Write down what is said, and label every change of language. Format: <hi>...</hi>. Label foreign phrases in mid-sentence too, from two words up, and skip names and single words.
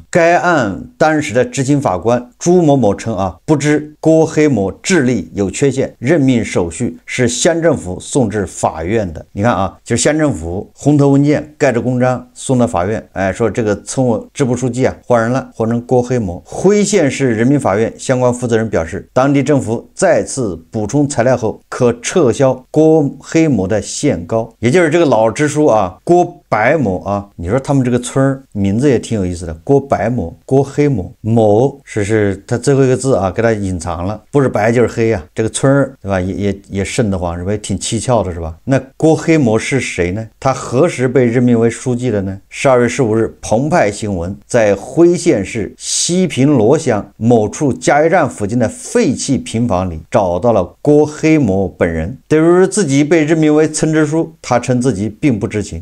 <zh>該案當時的執行法官朱某某稱不知郭黑某智力有缺陷，任命手續是乡政府送至法院的。你看就是乡政府紅头文件蓋着公章送到法院，說這個村委支部書記換人了，换成郭黑某。輝縣市人民法院相關負責人表示，當地政府再次補充材料後，可撤銷郭黑某的限高。也就是這個老支書郭白某你說他們這個村名字也挺有意思的，郭白某、郭黑某，某是他最後一個字給他隐藏了，不是白就是黑這個村对吧？也瘆得慌，是吧？也挺蹊蹺的，是吧？那郭黑某是誰呢？他何時被任命為書記的呢？12月15日，澎湃新聞在輝縣市西平羅鄉某處加油站附近的廢棄平房裡找到了郭黑某本人。等於自己被任命為參知書，他稱自己並不知情。</zh>